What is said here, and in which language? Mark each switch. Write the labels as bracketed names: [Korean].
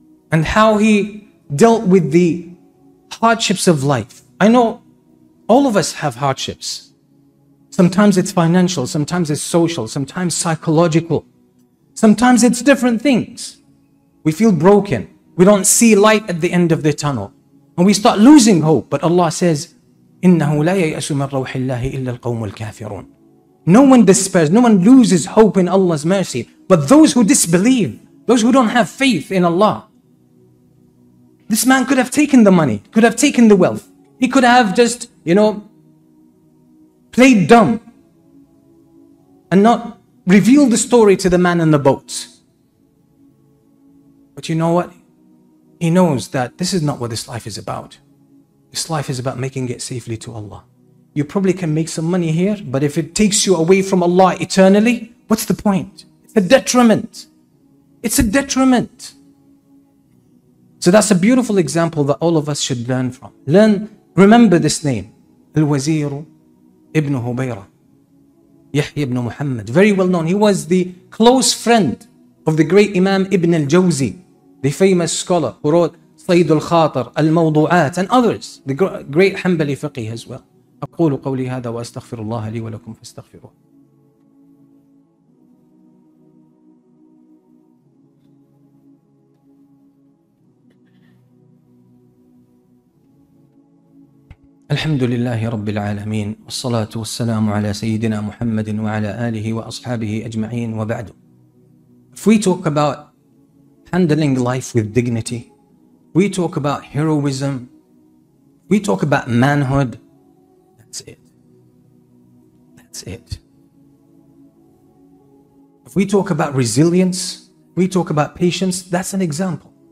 [English] And how he dealt with the hardships of life. I know all of us have hardships. Sometimes it's financial, sometimes it's social, sometimes psychological. Sometimes it's different things. We feel broken. We don't see light at the end of the tunnel. And we start losing hope. But Allah says, [Arabic] إِنَّهُ لَا يَيْأَسُ مِنْ رَوْحِ اللَّهِ إِلَّا الْقَوْمُ الْكَافِرُونَ. [English] No one despairs, no one loses hope in Allah's mercy. But those who disbelieve, those who don't have faith in Allah. This man could have taken the money, could have taken the wealth. He could have just, played dumb and not revealed the story to the man in the boat. But you know what? He knows that this is not what this life is about. This life is about making it safely to Allah. You probably can make some money here, but if it takes you away from Allah eternally, what's the point? It's a detriment. It's a detriment. So that's a beautiful example that all of us should learn from. Remember this name, Al-Wazir ibn Hubayra, Yahya ibn Muhammad, very well known. He was the close friend of the great Imam Ibn al-Jawzi, the famous scholar who wrote Sayd al-Khatir, Al-Mawdu'at, and others, the great Hanbali fiqh as well. [Arabic] أقول قولي هذا وأستغفر الله لي ولكم فاستغفروه. الحمد لله رب العالمين والصلاة والسلام على سيدنا محمد وعلى آله وأصحابه أجمعين وبعد. [English] If we talk about handling life with dignity, we talk about heroism, we talk about manhood, that's it. That's it. If we talk about resilience, we talk about patience, that's an example.